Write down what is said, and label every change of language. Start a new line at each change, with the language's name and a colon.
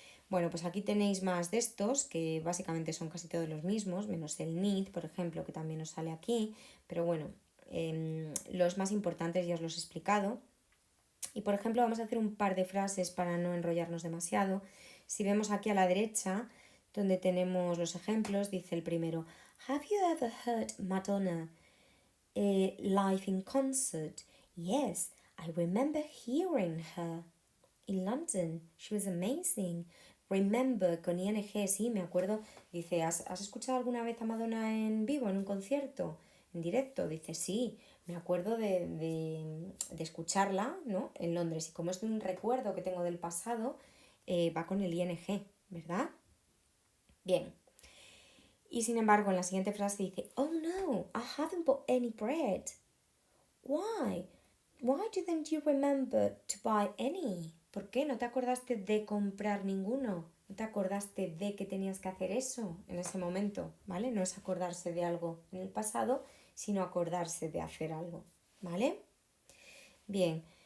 Spanish: Bueno, pues aquí tenéis más de estos, que básicamente son casi todos los mismos, menos el need, por ejemplo, que también os sale aquí, pero bueno, los más importantes ya os los he explicado. Y por ejemplo, vamos a hacer un par de frases para no enrollarnos demasiado. Si vemos aquí a la derecha, donde tenemos los ejemplos, dice el primero, Have you ever heard Madonna live in concert?
English: Yes, I remember hearing her in London. She was amazing.
Spanish: Remember con ing, sí, me acuerdo. Dice, ¿has escuchado alguna vez a Madonna en vivo, en un concierto, en directo? Dice, sí, me acuerdo de escucharla, ¿no? En Londres. Y como es un recuerdo que tengo del pasado, va con el ing, ¿verdad? Bien. Y sin embargo, en la siguiente frase dice, Oh no, I haven't bought any bread. Why?
English: Why didn't you remember to buy any?
Spanish: ¿Por qué no te acordaste de comprar ninguno? ¿No te acordaste de que tenías que hacer eso en ese momento? ¿Vale? No es acordarse de algo en el pasado, sino acordarse de hacer algo. ¿Vale? Bien.